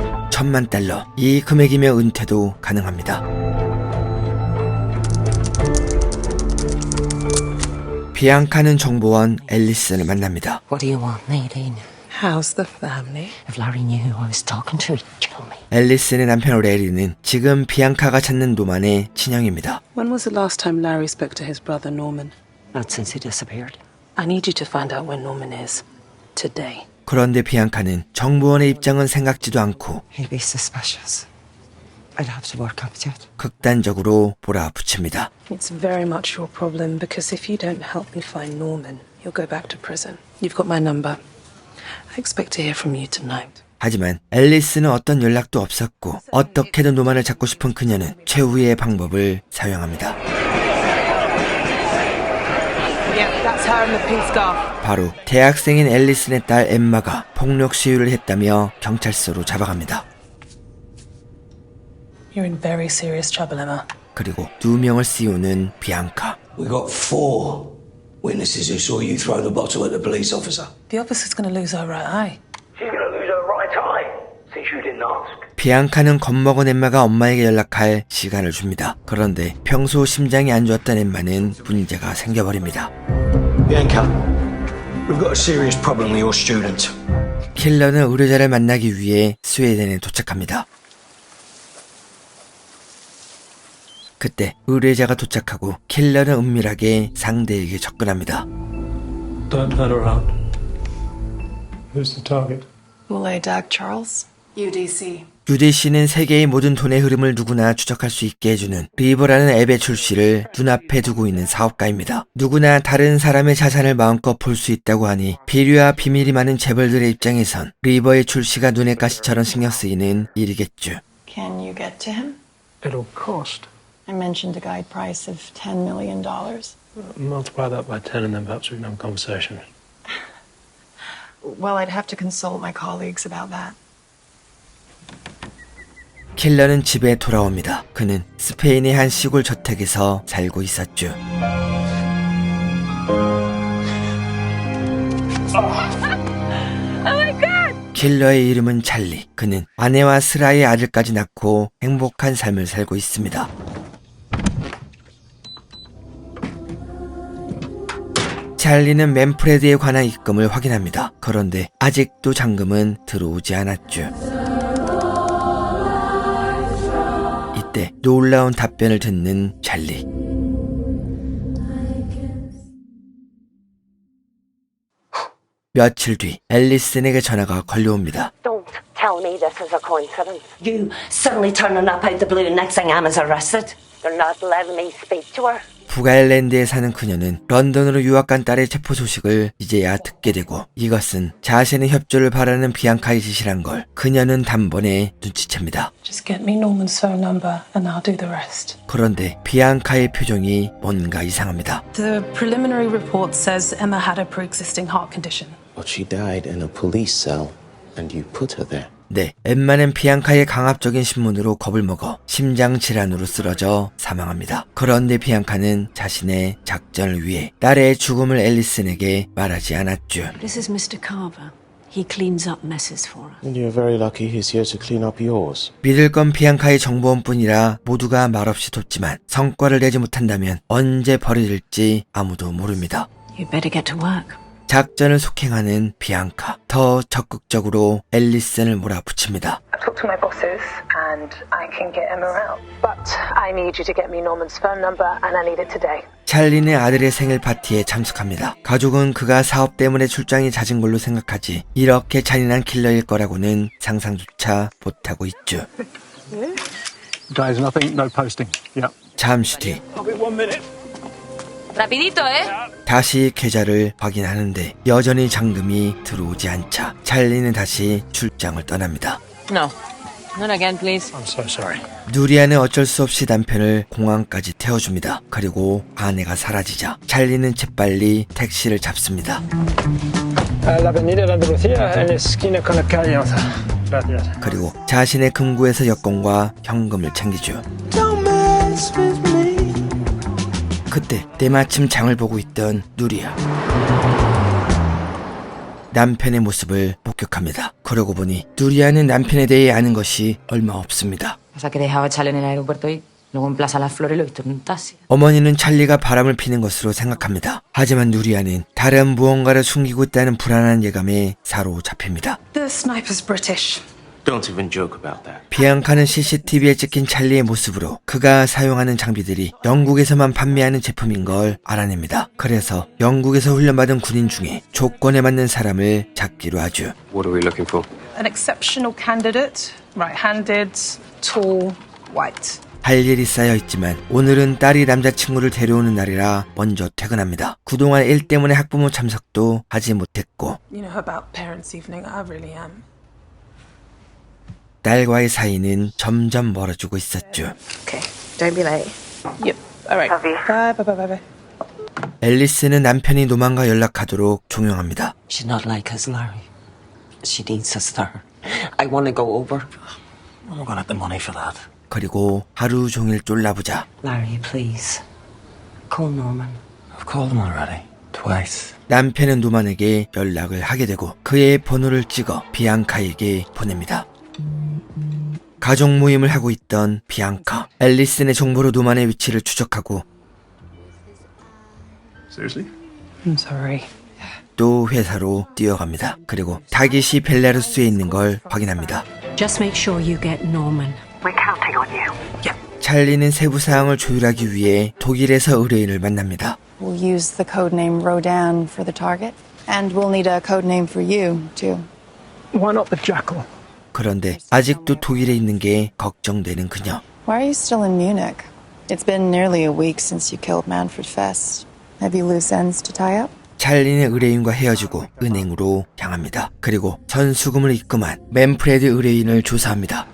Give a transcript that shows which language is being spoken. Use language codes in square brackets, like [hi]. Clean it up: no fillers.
[en] $10,000,000. [ko] 이 금액이면 은퇴도 가능합니다. 비앙카는 정보원 앨리슨을 만납니다. [en] What do you want, Nadine? How's the family? If Larry knew who I was talking to, he'd kill me. [ko] 앨리슨의 남편 레리는 지금 비앙카가 찾는 노만의 친형입니다. [en] When was the last time Larry spoke to his brother Norman? Not since he disappeared. I need you to find out where Norman is. Today. [ko] 그런데 비앙카는 정보원의 입장은 생각지도 않고 [en] He'd be suspicious. I'd have to work up to it. [ko] 극단적으로 몰아붙입니다. [en] It's very much your problem because if you don't help me find Norman, you'll go back to prison. You've got my number. I expect to hear from you tonight. [ko] 하지만 앨리스는 어떤 연락도 없었고 어떻게든 노만을 잡고 싶은 그녀는 최후의 방법을 사용합니다. [en] Yeah, that's her in the pink scarf. [ko] 바로 대학생인 앨리슨의 딸 엠마가 폭력 시위를 했다며 경찰서로 잡아갑니다. [en] You're in very serious trouble, Emma. [ko] 그리고 2명을 씌우는 비앙카. [en] We got 4 witnesses who saw you throw the bottle at the police officer. The officer's going to lose her right eye. She's going to lose her right eye since you didn't ask. [ko] 비앙카는 겁먹은 엠마가 엄마에게 연락할 시간을 줍니다. 그런데 평소 심장이 안 좋았던 엠마는 문제가 생겨버립니다. [en] Bianca, we've got a serious problem with your student. [ko] 킬러는 의뢰자를 만나기 위해 스웨덴에 도착합니다. 그때 의뢰자가 도착하고 킬러는 은밀하게 상대에게 접근합니다. [en] Don't let her out. Who's the target? Moulay Dag Charles. UDC. [ko] UDC는 세계의 모든 돈의 흐름을 누구나 추적할 수 있게 해주는 리버라는 앱의 출시를 눈앞에 두고 있는 사업가입니다. 누구나 다른 사람의 자산을 마음껏 볼 수 있다고 하니 비리와 비밀이 많은 재벌들의 입장에선 리버의 출시가 눈의 가시처럼 신경 쓰이는 일이겠죠. [en] Can you get to him? It'll cost. I mentioned a guide price of $10 million. Multiply that by 10 and then perhaps we can have a conversation. Well, I'd have to consult my colleagues about that. [ko] 킬러는 집에 돌아옵니다. 그는 스페인의 한 시골 저택에서 살고 있었죠. 킬러의 이름은 찰리. 그는 아내와 스라의 아들까지 낳고 행복한 삶을 살고 있습니다. 찰리는 맨프레드에 관한 입금을 확인합니다. 그런데 아직도 잔금은 들어오지 않았죠. 이때 놀라운 답변을 듣는 찰리. 며칠 뒤 앨리슨에게 전화가 걸려옵니다. [en] Don't tell me this is a coincidence. You suddenly turning up out the blue and next thing Emma's arrested. They're not letting me speak to her. [ko] 북아일랜드에 사는 그녀는 런던으로 유학 간 딸의 체포 소식을 이제야 듣게 되고 이것은 자신의 협조를 바라는 비앙카의 짓이란 걸 그녀는 단번에 눈치챕니다. [en] Just get me Norman's phone number and I'll do the rest. [ko] 그런데 비앙카의 표정이 뭔가 이상합니다. [en] The preliminary report says Emma had a pre-existing heart condition. But she died in a police cell, and you put her there. [ko] 네, 엠마는 비앙카의 강압적인 신문으로 겁을 먹어 심장 질환으로 쓰러져 사망합니다. 그런데 비앙카는 자신의 작전을 위해 딸의 죽음을 앨리슨에게 말하지 않았죠. [en] This is Mr. Carver. He cleans up messes for us. And you're very lucky he's here to clean up yours. [ko] 믿을 건 비앙카의 정보원뿐이라 모두가 말없이 돕지만 성과를 내지 못한다면 언제 버려질지 아무도 모릅니다. [en] You better get to work. [ko] 작전을 속행하는 비앙카, 더 적극적으로 앨리슨을 몰아붙입니다. [en] I've talked to my bosses and I can get Emma out. But I need you to get me Norman's phone number and I need it today. [ko] 찰리는 아들의 생일 파티에 참석합니다. 가족은 그가 사업 때문에 출장이 잦은 걸로 생각하지 이렇게 잔인한 킬러일 거라고는 상상조차 못하고 있죠. [en] Guys, nothing, no posting. Yeah. [ko] 잠시 뒤 [en] I'll be 1 minute. [es] Rapidito, ¿eh? [ko] 다시 계좌를 확인하는데 여전히 잔금이 들어오지 않자 찰리는 다시 출장을 떠납니다. [en] No. Not again, please. I'm so sorry. [ko] 누리아는 어쩔 수 없이 남편을 공항까지 태워줍니다. 그리고 아내가 사라지자 찰리는 재빨리 택시를 잡습니다. [es] La avenida Andalucía en la esquina con la calle 11. Gracias. [ko] 그리고 자신의 금고에서 여권과 현금을 챙기죠. 그때 때마침 장을 보고 있던 누리아. 남편의 모습을 목격합니다. 그러고 보니 누리아는 남편에 대해 아는 것이 얼마 없습니다. [es] Pasa que dejaba a Charlie en el aeropuerto y luego en Plaza Las Flores lo he visto en un taxi. [ko] 어머니는 찰리가 바람을 피는 것으로 생각합니다. 하지만 누리아는 다른 무언가를 숨기고 있다는 불안한 예감에 사로잡힙니다. [en] The sniper's British. Don't even joke about that. [ko] 비앙카는 CCTV에 찍힌 찰리의 모습으로 그가 사용하는 장비들이 영국에서만 판매하는 제품인 걸 알아냅니다. 그래서 영국에서 훈련받은 군인 중에 조건에 맞는 사람을 찾기로 하죠. [en] What are we looking for? An exceptional candidate, right-handed, tall, white. [ko] 할 일이 쌓여있지만 오늘은 딸이 남자친구를 데려오는 날이라 먼저 퇴근합니다. 그동안 일 때문에 학부모 참석도 하지 못했고 [en] You know about parents' evening, I really am. [ko] 딸과의 사이는 점점 멀어지고 있었죠. [en] Okay, don't be late. Yep, alright. Bye, bye, bye, bye. [ko] 앨리스는 남편이 노만과 연락하도록 종용합니다. [en] She's not like us, Larry. She needs us there. I want to go over. I'm not gonna have the money for that. [ko] 그리고 하루 종일 쫄라보자 [en] Larry, please. Call Norman. I've called him already. Twice. [ko] 남편은 노만에게 연락을 하게 되고 그의 번호를 찍어 비앙카에게 보냅니다. 가족 모임을 하고 있던 비앙카, 앨리슨의 정보로 노만의 위치를 추적하고 [en] Seriously? I'm sorry. [ko] 또 회사로 뛰어갑니다. 그리고 타깃이 벨라루스에 있는 걸 확인합니다. [en] Just make sure you get Norman. We're counting on you. [ko] 찰리는 세부 사항을 조율하기 위해 독일에서 의뢰인을 만납니다. [en] We'll use the code name Rodan for the target, and we'll need a code name for you, too. Why not the Jackal? [ko] 그런데 아직도 독일에 있는 게 걱정되는 그녀. [en] Why are you still in Munich? It's been nearly a week since you killed Manfred Fest. Have you loose ends to tie up? [ko] 찰리는 의뢰인과 헤어지고 은행으로 향합니다. 그리고 전수금을 입금한 맨프레드 의뢰인을 조사합니다.